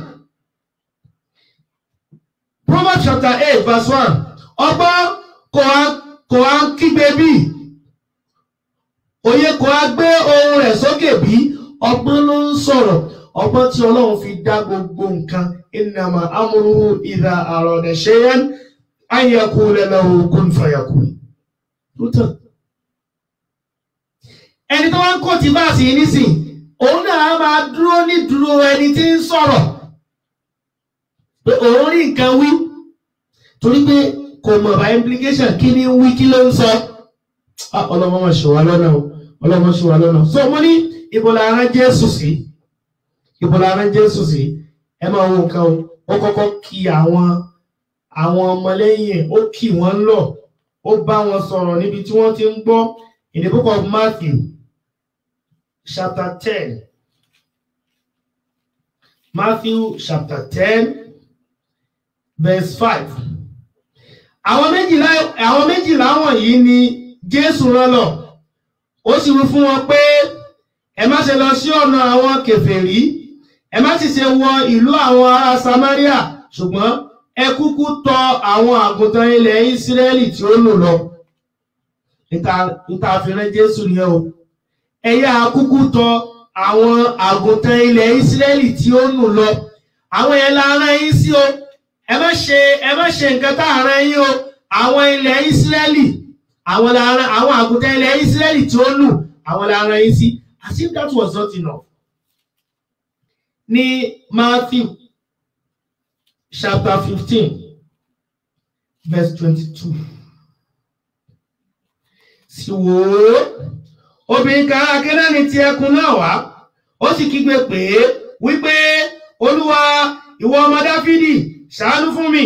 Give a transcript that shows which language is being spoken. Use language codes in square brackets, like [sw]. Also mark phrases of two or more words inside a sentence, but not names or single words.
[en] Proverbs chapter 8 verse 1. [yo] Ọgbọ́n kò á kígbe bí, òye kò á gbé ohùn rẹ̀ sókè bí. Ọgbọ́n ló ń sọ̀rọ̀, ọgbọ́n tí Ọlọ́run fi dá gbogbo nǹkan. [ar] إنما أمره إذا أراد شيئا أن يقول له كن فيكون. [yo] Ẹni tó wá ń kó ti báàsì nísìn, òun náà máa dúró ní dúró ẹni tí ń sọ̀rọ̀ pé òun rí nǹkan wí, torí pé kò mọ̀ [en] by implication [yo] kí ni wí kí ló ń sọ. Ọlọ́mọ máa ṣe wá lọ́nà o, Ọlọ́mọ ṣe wá lọ́nà. So mo ní ibo la rán Jésù sí, ibo la rán Jésù sí. Ẹ máa wo nǹkan o, ó kọ́kọ́ kí àwọn ọmọlẹ́yìn, ó kì wọ́n lọ, ó bá wọn sọ̀rọ̀ níbi tí wọ́n ti ń gbọ́. [en] In the book of Matthew chapter 10, Matthew chapter 10 verse 5. [yo] Àwọn méjìlá wọ̀nyí ni Jésù rán lọ. Ó sì wí fún wọn pé ẹ má ṣe lọ sí ọ̀nà àwọn kèfèrí, ẹ má sì ṣe wọ ìlú àwọn ará Samaria, ṣùgbọ́n ẹ kúkú tọ̀ àwọn àgùntàn ilẹ̀ Ísírẹ́lì tí ó nù lọ. Níta àfihàn Jésù ni o. Ẹ yá kúkú tọ̀ àwọn àgùntàn ilẹ̀ Ísírẹ́lì tí ó nù lọ. Àwọn yẹn la rán yín sí o. Ẹ má ṣe nǹkan tá a rán yín o. Àwọn ilẹ̀ Ísírẹ́lì, àwọn àgùntàn ilẹ̀ Ísírẹ́lì tí ó nù, àwọn la rán yín sí. [en] As if that was not enough. [yo] Ní [en] Matthew chapter 15 verse 22. [yo] Sì wò ó, obìnrin kan ará Kénáánì ti ẹkùn náà wá, ó sì kígbe pé wípé Olúwa, ìwọ ọmọ Dáfídì, ṣàánú fún mi.